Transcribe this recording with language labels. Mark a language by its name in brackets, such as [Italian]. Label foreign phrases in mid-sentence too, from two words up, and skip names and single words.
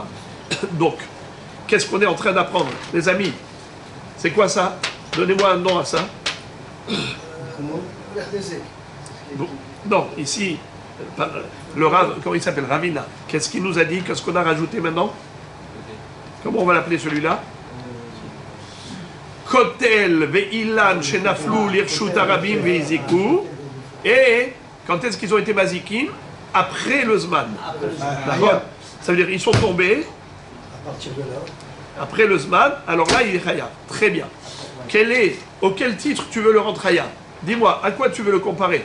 [French] Donc, qu'est-ce qu'on est en train d'apprendre, les amis? C'est quoi ça? Donnez-moi un nom à ça. Bon, non, ici, le Rav, comment il s'appelle? Ravina. Qu'est-ce qu'il nous a dit? Qu'est-ce qu'on a rajouté maintenant? Comment on va l'appeler celui-là? [Hebrew] Kotel ve'ilan shenaflu lirshut arabim veiziku. [French] Et quand est-ce qu'ils ont été mazikim? Après le Zman. D'accord? Ça veut dire ils sont tombés. À partir de là. Après le Zman, alors là il est Chayav. Très bien. Auquel titre tu veux le rendre Chayav? Dis-moi, à quoi tu veux le comparer?